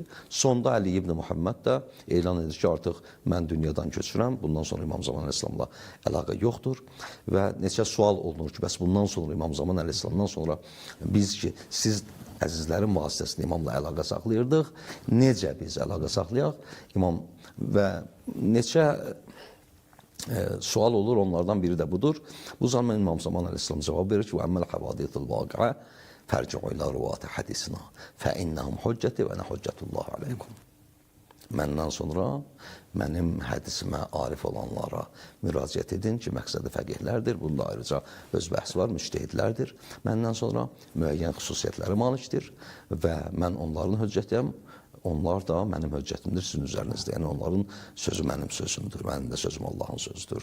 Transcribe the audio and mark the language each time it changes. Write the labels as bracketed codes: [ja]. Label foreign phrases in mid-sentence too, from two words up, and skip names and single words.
[az] Sonda Ali ibn Muhammed də elan edir ki, artıq mən dünyadan köçürəm, bundan sonra İmam Zaman əleyhissalamla əlaqə yoxdur və neçə sual olunur ki, bəs bundan sonra İmam Zaman əleyhissalamdan sonra biz ki, siz əzizlərin vasitəsilə imamla əlaqə saxlayırdıq. Necə biz əlaqə saxlayaq? İmam və neçə sual olur, onlardan biri də budur. Bu zaman İmam Zaman əleyhissalam cavab verir ki, [ar] وَأَمَّا الْحَوَادِثُ الْوَاقِعَةِ فَارْجِعُوا إِلَى رُوَاةِ حَدِيثِنَا فَإِنَّهُمْ حُجَّتِي وَأَنَا حُجَّةُ اللّٰهِ عَلَيْكُمْ. [az] Məndən sonra mənim hədisimə arif olanlara müraciət edin ki, məqsədi fəqihlərdir. Bunda ayrıca öz bəhsi var, müştehidlərdir. Məndən sonra müəyyən xüsusiyyətləri malikdir və mən onların höccətiyəm. Onlar da mənim höccətimdir sizin üzərinizdə. Yəni onların sözü mənim sözümdür, mənim də sözüm Allahın sözüdür.